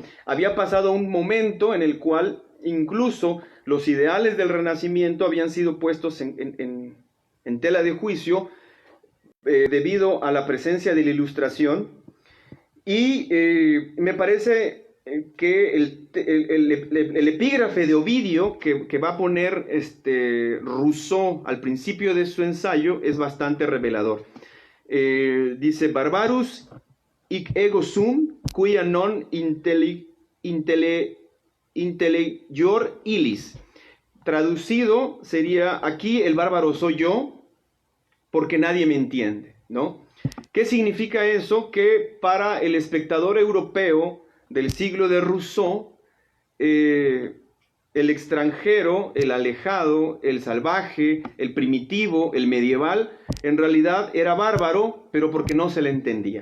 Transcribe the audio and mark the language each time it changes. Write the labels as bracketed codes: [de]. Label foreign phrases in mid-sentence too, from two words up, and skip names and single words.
[es] Había pasado un momento en el cual incluso los ideales del Renacimiento habían sido puestos en tela de juicio debido a la presencia de la Ilustración, y me parece que el epígrafe de Ovidio que va a poner Rousseau al principio de su ensayo es bastante revelador. Dice: [la] Barbarus hic ego sum, quia non intelligior illis. [es] Traducido sería: aquí el bárbaro soy yo, porque nadie me entiende, ¿no? ¿Qué significa eso? Que para el espectador europeo del siglo de Rousseau, el extranjero, el alejado, el salvaje, el primitivo, el medieval, en realidad era bárbaro, pero porque no se le entendía.